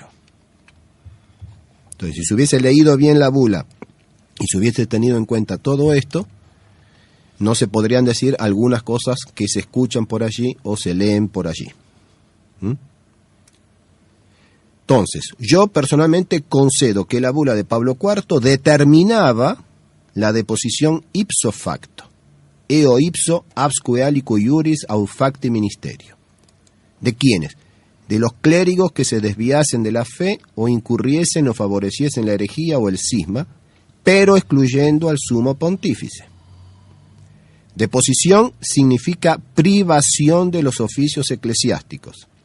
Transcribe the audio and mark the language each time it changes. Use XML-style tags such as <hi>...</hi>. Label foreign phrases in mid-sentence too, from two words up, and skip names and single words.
<es>Entonces, si se hubiese leído bien la bula y se hubiese tenido en cuenta todo esto, no se podrían decir algunas cosas que se escuchan por allí o se leen por allí. Entonces, yo personalmente concedo que la bula de Pablo IV determinaba la deposición</es> <la>ipso facto, eo ipso absque alico iuris aut facti ministerio.</la> <es>¿De quiénes? De los clérigos que se desviasen de la fe o incurriesen o favoreciesen la herejía o el cisma, pero excluyendo al sumo pontífice. Deposición significa privación de los oficios eclesiásticos.</es>